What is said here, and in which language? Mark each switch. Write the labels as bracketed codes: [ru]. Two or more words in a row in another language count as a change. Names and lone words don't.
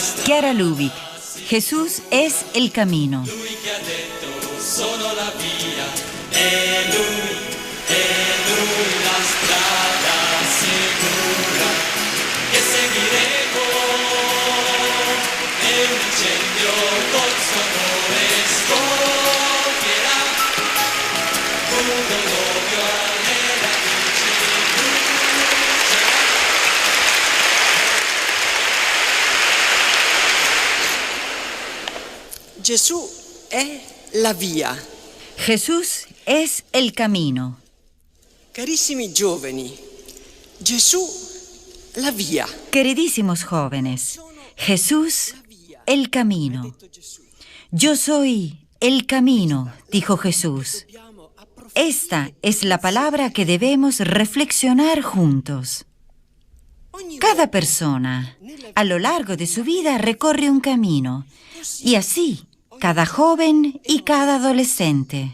[es] Chiara Lubich. Jesús es el camino. [it] Lui che ha detto sono la via, è lui la strada sicura che seguiremo, e un incendio col suo amore scoppierà, un novio alle radici brucerà. Gesù è la via. [es] Jesús es el camino. [it] Carissimi giovani, Gesù la via. [es] Queridísimos jóvenes, Jesús el camino. Yo soy el camino, dijo Jesús. Esta es la palabra que debemos reflexionar juntos. Cada persona, a lo largo de su vida, recorre un camino, y así cada joven y cada adolescente.